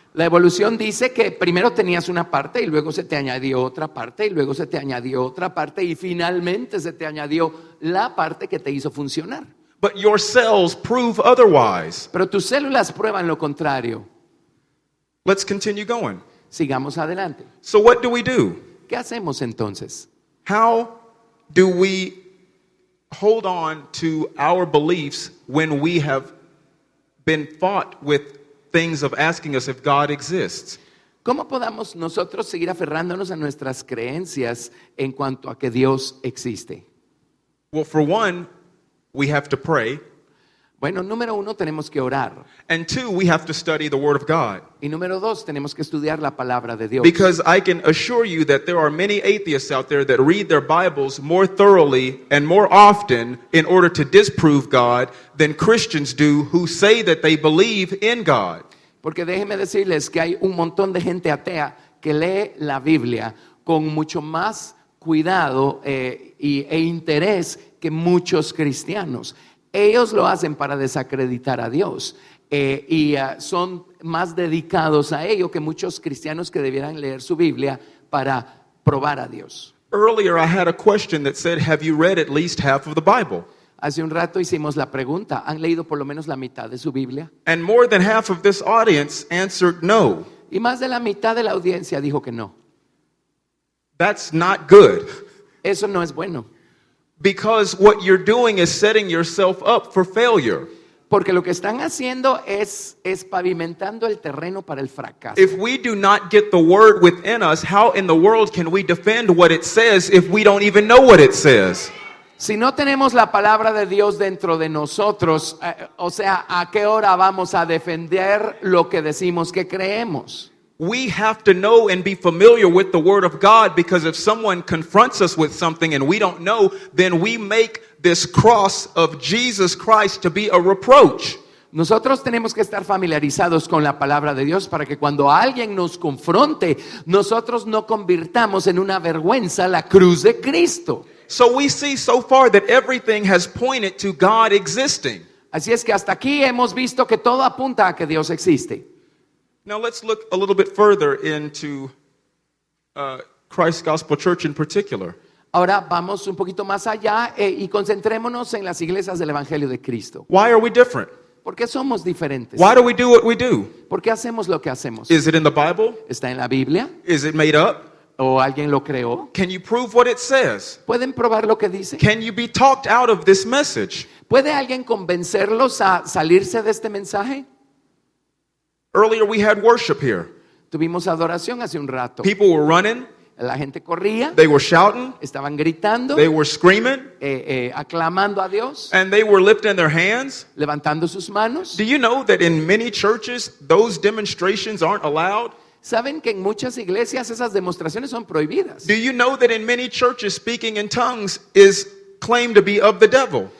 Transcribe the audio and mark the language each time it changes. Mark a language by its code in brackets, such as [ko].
[es] La evolución dice que primero tenías una parte y luego se te añadió otra parte y luego se te añadió otra parte y finalmente se te añadió la parte que te hizo funcionar. [en] But your cells prove otherwise. [es] Pero tus células prueban lo contrario. [en] Let's continue going. [es] Sigamos adelante. [en] So what do we do? [es] ¿Qué hacemos entonces? [en] How do we hold on to our beliefs when we have been fought with things of asking us if God exists? [es] ¿Cómo podamos nosotros seguir aferrándonos a nuestras creencias en cuanto a que Dios existe? [en] Well, for one, we have to pray. [es] Bueno, número 1, tenemos que orar. [en] And two, we have to study the Word of God. [es] Y número 2, tenemos que estudiar la palabra de Dios. [en] Because I can assure you that there are many atheists out there that read their Bibles more thoroughly and more often in order to disprove God than Christians do who say that they believe in God. [es] Porque déjenme decirles que hay un montón de gente atea que lee la Biblia con mucho más cuidado e interés que muchos cristianos. Ellos lo hacen para desacreditar a Dios y son más dedicados a ello que muchos cristianos que debieran leer su Biblia para probar a Dios. [en] Earlier I had a question that said, have you read at least half of the Bible? [es] Hace un rato hicimos la pregunta, ¿han leído por lo menos la mitad de su Biblia? [en] And more than half of this audience answered no. [es] Y más de la mitad de la audiencia dijo que no. [en] That's not good. [es] Eso no es bueno. [en] Because what you're doing is setting yourself up for failure. [es] Porque lo que están haciendo es pavimentando el terreno para el fracaso. [en] If we do not get the word within us, how in the world can we defend what it says if we don't even know what it says? [es] Si no tenemos la palabra de Dios dentro de nosotros, o sea, ¿a qué hora vamos a defender lo que decimos que creemos? [en] we have to know and be familiar with the Word of God, because if someone confronts us with something and we don't know, then we make this cross of Jesus Christ to be a reproach. [es] Nosotros tenemos que estar familiarizados con la palabra de Dios para que cuando alguien nos confronte, nosotros no convirtamos en una vergüenza la cruz de Cristo. [en] So we see so far that everything has pointed to God existing. [es] Así es que hasta aquí hemos visto que todo apunta a que Dios existe. [en] Now let's look a little bit further into Christ Gospel Church in particular. [es] Ahora vamos un poquito más allá y concentrémonos en las iglesias del Evangelio de Cristo. [en] Why are we different? [es] ¿Por qué somos diferentes? [en] Why do we do what we do? [es] ¿Por qué hacemos lo que hacemos? [en] Is it in the Bible? [es] ¿Está en la Biblia? [en] Is it made up? [es] ¿O alguien lo creó? [en] Can you prove what it says? [es] ¿Pueden probar lo que dice? [en] Can you be talked out of this message? [es] ¿Puede alguien convencerlos a salirse de este mensaje? [en] Earlier we had worship here. [es] Tuvimos adoración hace un rato. [en] People were running, [es] La gente corría, [en] they were shouting, [es] estaban gritando, [en] they were screaming, [es] aclamando a Dios, [en] and they were lifting their hands. [es] levantando sus manos. [en] Do you know that in many churches those demonstrations aren't allowed? [es] ¿Saben que en muchas iglesias esas demostraciones son prohibidas? [en] Do you know that in many churches speaking in tongues is claimed to be of the devil?